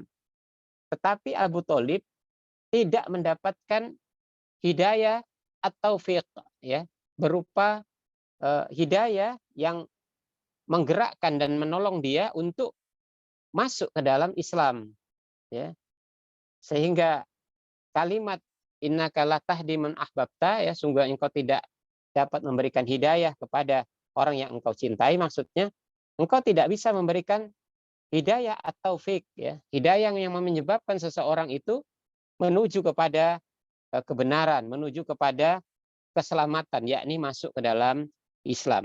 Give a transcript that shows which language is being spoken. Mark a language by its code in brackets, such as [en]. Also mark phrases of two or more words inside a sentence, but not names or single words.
[id] Tetapi Abu Thalib tidak mendapatkan hidayah atau fiqh, ya, berupa hidayah yang menggerakkan dan menolong dia untuk masuk ke dalam Islam, ya. Sehingga kalimat [ar] إنك لا تهدي من أحببت, [id] ya, sungguh engkau tidak dapat memberikan hidayah kepada orang yang engkau cintai, maksudnya engkau tidak bisa memberikan hidayah atau taufik, ya, hidayah yang menyebabkan seseorang itu menuju kepada kebenaran, menuju kepada keselamatan, yakni masuk ke dalam Islam.